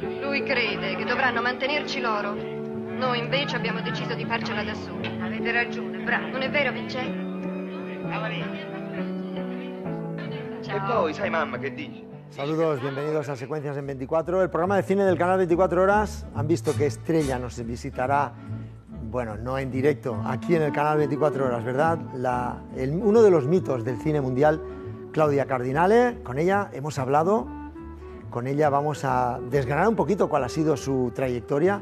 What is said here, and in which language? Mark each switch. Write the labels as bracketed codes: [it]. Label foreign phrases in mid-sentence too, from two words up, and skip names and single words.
[it] Lui crede che dovranno mantenerci loro. Noi invece abbiamo deciso di farcela da soli. Avete ragione, bravo. Non è vero, Vincenzo? E poi, sai mamma che dice? [es] Saludos, bienvenidos a Secuencias en 24, el programa de cine del canal 24 Horas. Han visto que Estrella nos visitará, bueno, no en directo, aquí en el canal 24 Horas, ¿verdad? Uno de los mitos del cine mundial, Claudia Cardinale. Con ella hemos hablado, con ella vamos a desgranar un poquito cuál ha sido su trayectoria.